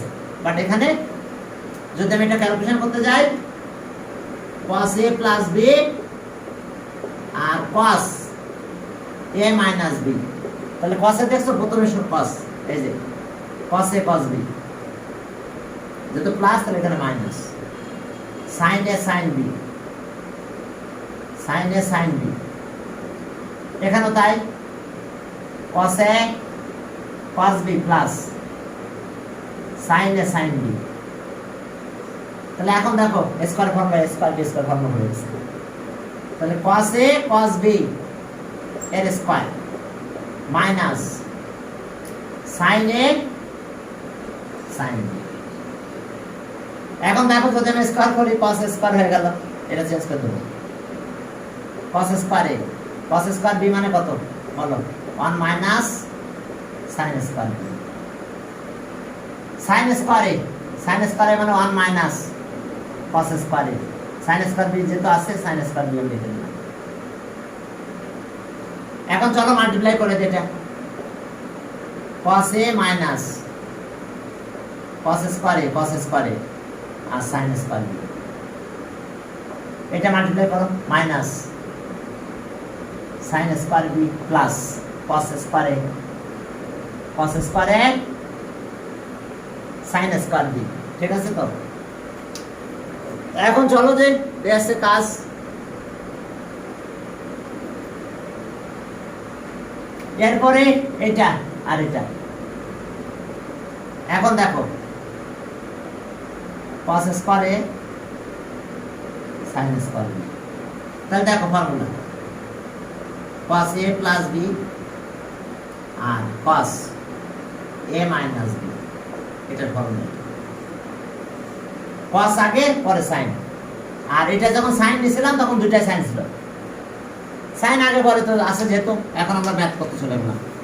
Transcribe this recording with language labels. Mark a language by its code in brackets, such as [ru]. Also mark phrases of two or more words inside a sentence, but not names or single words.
[bn] বাট এখানে যদি আমি এটা ক্যালকুলেশন করতে যাই, [en] cos a [bn] প্লাস b আর [en] cos a [bn] মাইনাস b, তাহলে cos এ দেখছো প্রথমে cos, এই যে [en] cos a cos b, [bn] যেহেতু প্লাস তাহলে এখানে মাইনাস [en] sin a sin b, sin a sin b। [bn] এখানেও তাই [en] cos a cos b [bn] প্লাস [en] sin a sin b। [bn] তাহলে এখন দেখো [en] square formula square b square formula [bn] হয়ে গেছে। তাহলে [en] cos a cos b [bn] এর স্কয়ার মাইনাস [en] sin a sin b। [bn] এখন দেখো যদি আমি স্কয়ার করি [en] cos square [bn] হয়ে গেল, এটা চেঞ্জ করে দেবো [en] cos square a cos square b [bn] মানে কত বলো [en] 1 minus sin square b. sin square a [bn] মানে [en] 1 minus cos square a. sin square b [bn] যেহেতু আছে [en] sin square b [bn] আমি লিখে দিলাম। এখন চলো মাল্টিপ্লাই করে দিই এটা [en] cos a minus cos square a [bn] আর [en] sin square b. [bn] এটা মাল্টিপ্লাই করো [en] minus sin square b plus cos square a sin square b. [bn] ঠিক আছে তো? এখন চলো যে দেশে কাজ এরপরে এটা আর এটা। এখন দেখো [en] cos square a sin square b. [bn] তাহলে দেখো ফর্মুলা [en] cos a plus b [bn] আর [en] cos a minus b, [bn] এটার ফর্মুলা cos আগে পরে sin। আর এটা যখন sin নিছিলাম তখন দুইটাই sin ছিল, sin আগে পরে তো আছে যেহেতু এখন আমরা ম্যাথ করতে চলে গেলাম।